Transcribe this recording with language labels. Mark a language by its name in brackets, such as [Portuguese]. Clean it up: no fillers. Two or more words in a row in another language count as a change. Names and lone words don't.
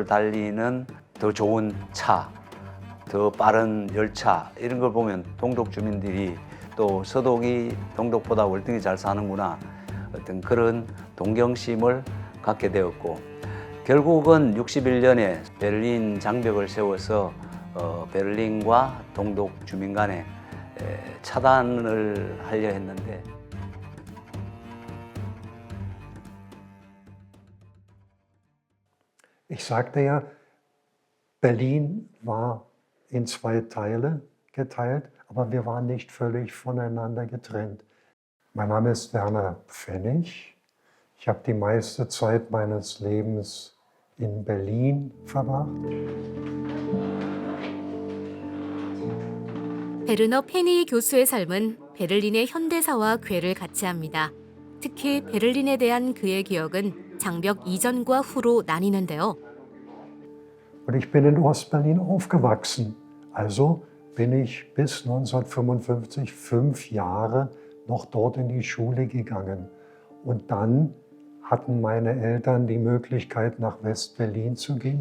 [Korean] 달리는 더 좋은 차, 더 빠른 열차 이런 걸 보면 동독 주민들이 또 서독이 동독보다 월등히 잘 사는구나 어떤 그런 동경심을 갖게 되었고 결국은 61년에 베를린 장벽을 세워서 베를린과 동독 주민 간에 차단을 하려 했는데 [German] Ich sagte ja, Berlin war in zwei Teile geteilt, aber wir waren nicht völlig voneinander getrennt. Mein Name ist Werner Pfennig. Ich habe die meiste Zeit meines Lebens in Berlin verbracht. [Korean] 베르너 페니 교수의 삶은 베를린의 현대사와 궤를 같이 합니다. 특히 베를린에 대한 그의 기억은 장벽 이전과 후로 나뉘는데요. [German] Und ich bin in Ostberlin aufgewachsen. Also bin ich bis 1955 5 Jahre noch dort in die Schule gegangen. Und dann hatten meine Eltern die Möglichkeit, nach West-Berlin zu gehen.